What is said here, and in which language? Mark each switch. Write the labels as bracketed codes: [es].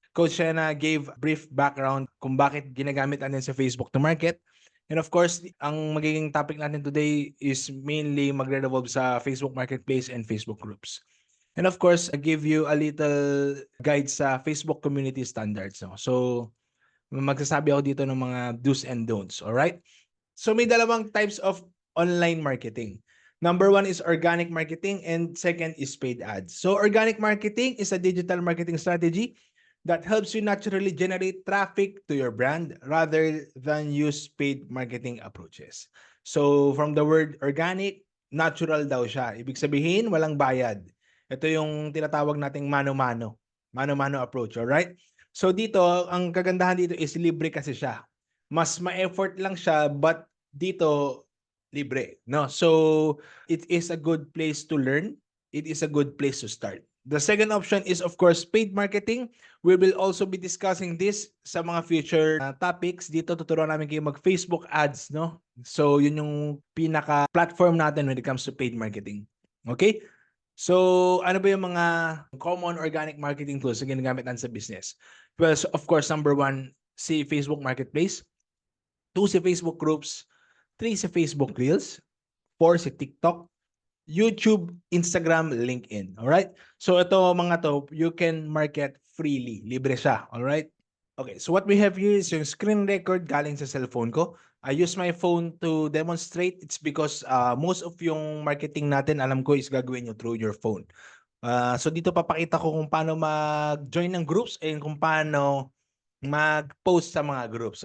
[en] Coach Shena gave brief background [tl] kung bakit ginagamit natin sa [en] Facebook to market. And of course, [tl] ang magiging [en] topic natin today is mainly [tl] magre-revolve sa [en] Facebook Marketplace and Facebook groups. And of course, I give you a little guide sa Facebook community standards. No? [tl] So, magsasabi ako dito ng mga do's and don'ts. [en] Alright? So, [tl] may dalawang [en] types of online marketing. Number one is organic marketing and second is paid ads. So, organic marketing is a digital marketing strategy that helps you naturally generate traffic to your brand rather than use paid marketing approaches. So, from the word organic, natural [tl] daw siya. Ibig sabihin, walang bayad. Ito yung tinatawag nating mano-mano. Mano-mano approach, alright? So, dito, ang kagandahan dito [en] is libre [tl] kasi siya. Mas ma-effort lang siya, [en] but dito, [tl] libre. No? [en] So, it is a good place to learn. It is a good place to start. The second option is, of course, paid marketing. We will also be discussing this [tl] sa mga [en] future topics. [tl] Dito tuturuan namin kayo mag-Facebook ads, no? So, yun yung pinaka-platform natin [en] when it comes to paid marketing. [tl] Okay? So, ano ba yung mga common organic marketing tools na ginagamit natin sa business? [en] Well, so of course, number one, si Facebook Marketplace. 2, si Facebook Groups. 3, si Facebook Reels. 4, si TikTok. YouTube, Instagram, LinkedIn. Alright? [tl] So ito mga to, [en] you can market freely. [tl] Libre siya. [en] Alright? Okay, so what we have here is yung screen record [tl] galing sa cellphone ko. [en] I use my phone to demonstrate. It's because most of yung marketing natin, alam ko, [tl] is gagawin nyo [en] through your phone. [tl] So dito papakita ko kung paano mag-join ng groups [en] and kung paano [tl] mag-post sa mga groups.